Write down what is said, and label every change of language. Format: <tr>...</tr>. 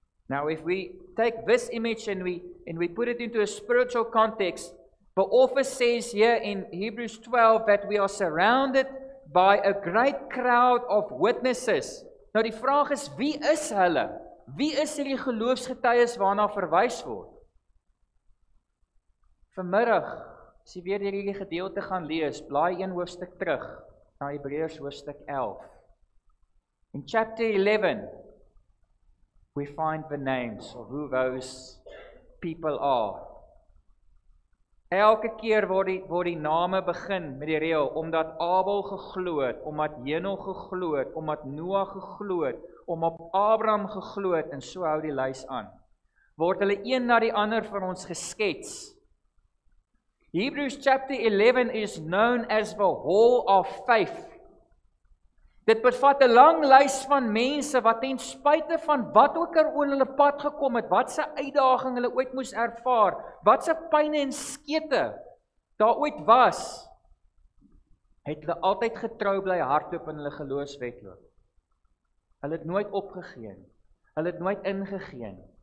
<en>Now, if we take this image and we put it into a spiritual context, the author says here in Hebrews 12 that we are surrounded by a great crowd of witnesses.</en> <af>Nou die vraag is, wie is hulle? Wie is hierdie geloofsgetuies waarna verwys word? Vanmiddag, as jy weer hierdie gedeelte gaan lees, blaai 1 hoofstuk terug, na Hebreërs hoofstuk 11.</af> <en>In chapter 11, we find the names of who those people are.</en> <af>Elke keer word die name begin met die reël, omdat Abel geglo het, omdat Henog geglo het, omdat Noag geglo het, omdat Abraham geglo het, en so hou die lys aan. Word hulle een na die ander vir ons geskets.</af> <en>Hebrews chapter 11 is known as the Hall of Faith.</en> <af>Dit bevat 'n lang lys van mense wat ten spyte van wat ook oor hulle pad gekom het, wat se uitdaging hulle ooit moes ervaar, wat se pyne en skete daar ooit was, het hulle altyd getrou bly hardloop in hulle geloofswedloop. Hulle het nooit opgegee nie. Hulle het nooit ingegee nie.</af>